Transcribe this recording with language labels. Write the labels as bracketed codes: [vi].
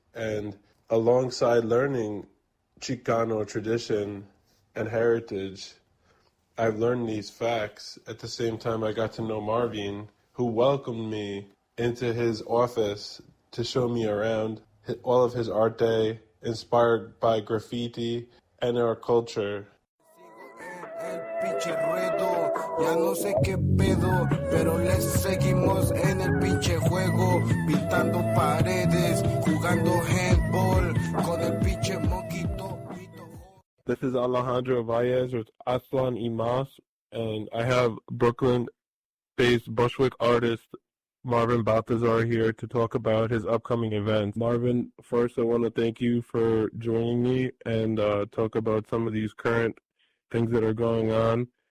[en] And alongside learning Chicano tradition and heritage, I've learned these facts. At the same time, I got to know Marvin, who welcomed me into his office to show me around all of his arte, inspired by graffiti and our culture. [es] Ya no sé qué pedo, pero les seguimos en el pinche juego, pintando paredes, jugando handball, con el pinche moquito. [en] This is Alejandro Valles with AztlanWeekly, and I have Brooklyn-based Bushwick artist Marvin Baltazar here to talk about his upcoming event. Marvin, first I want to thank you for joining me and talk about some of these current things that are going on.